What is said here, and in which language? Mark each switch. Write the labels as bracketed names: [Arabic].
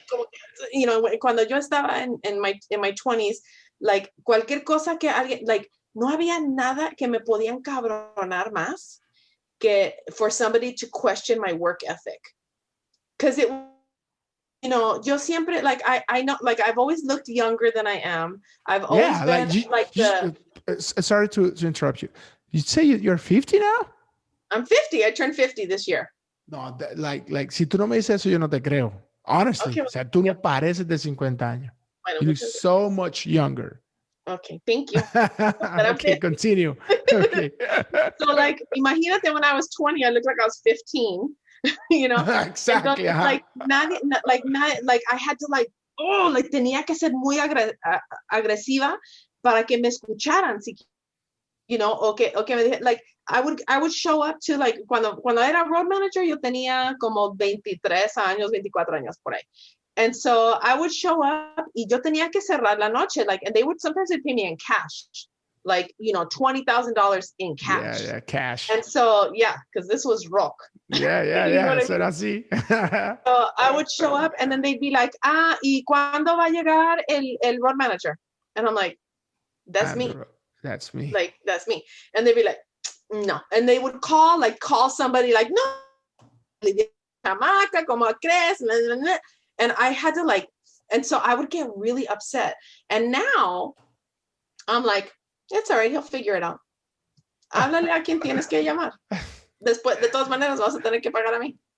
[Spanish] Como, cuando yo estaba [English] in my 20s, [Spanish] like, cualquier cosa que alguien, like, no había nada que me podían cabronar más que [English] for somebody to question my work ethic. Because it, [Spanish] yo siempre, [English] like, I know, like, I've always looked younger than I am. I've always been sorry to interrupt you. You say you're 50 now? I'm 50. I turned 50 this year. [Spanish] No, like, si tú no me dices eso, yo no te creo. [English] Honestly. Okay. [Spanish] O sea, tú no pareces de 50 años. Bueno, [English] you look so much younger. Okay, thank you. Okay, continue. Okay. So, like, [Spanish] imagínate [English] when I was 20, I looked like I was 15. Exactly. [Spanish] Entonces, [English] like, I had to, [Spanish] like, tenía que ser muy agresiva para que me escucharan, o que me dije, [English] like, I would show up to, [Spanish] like, cuando era road manager, yo tenía como 23 años, 24 años por ahí. [English] And so I would show up [Spanish] y yo tenía que cerrar la noche, [English] like, and they would sometimes pay me in cash, like, $20,000 in cash. Yeah, cash. And so, yeah, because this was rock. Yeah. [Spanish] So así. [English] So I would show up and then they'd be like, [Spanish] ¿y cuándo va a llegar el road manager? [English] And I'm like, that's me. That's me. Like, that's me. And they'd be like, no. And they would call somebody, like, [Spanish] no, chamaca, ¿cómo crees? [English] And I had to, like, and so I would get really upset. And now I'm like, it's all right, he'll figure it out. [Spanish] Háblale a quien tienes que llamar. Después, de todas maneras, vas a tener que pagar a mí.